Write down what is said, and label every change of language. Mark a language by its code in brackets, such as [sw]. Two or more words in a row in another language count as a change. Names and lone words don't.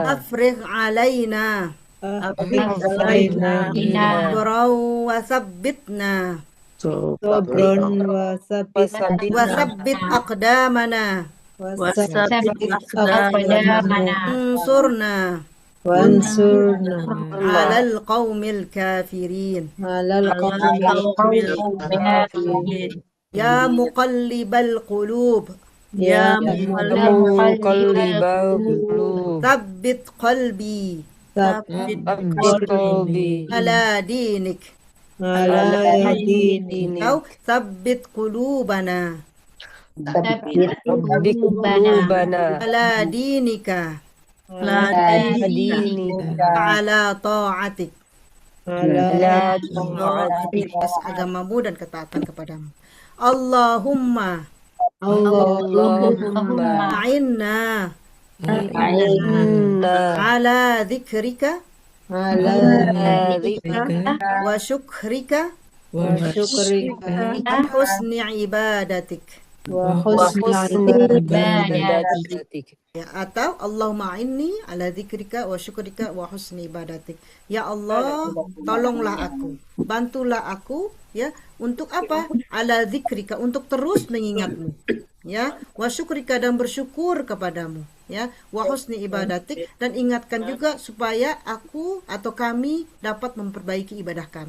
[ar] أفرغ علينا أفرغ علينا صبرا وثبتنا صبرا وثبت وثبت أقدامنا وثبت أقدامنا انصرنا وانصرنا على القوم الكافرين على القوم الكافرين. يا مقلب القلوب يا مقلب القلوب ثبت قلبي ثبت قلبي على دينك على دينك atau ثبت قلوبنا ثبت قلوبنا على دينك على طاعتك على [id] atas agamamu dan ketaatan kepadamu. [ar] اللهم اللهم أعنا على ذكرك على ذكرك وشكرك وشكرك وحسن عبادتك. وحسن عبادتك. [id] Ya, atau [ar] اللهم إني على ذكرك وشكرك وحسن عبادتك. [id] Ya Allah, tolonglah aku, bantulah aku ya untuk apa? [ar] على ذكرك, [id] untuk terus mengingatmu. Ya, [ar] وشكرك, [id] dan bersyukur kepadamu. Ya, [ar] وحسن عبادتك, [id] dan ingatkan juga supaya aku atau kami dapat memperbaiki ibadah kami.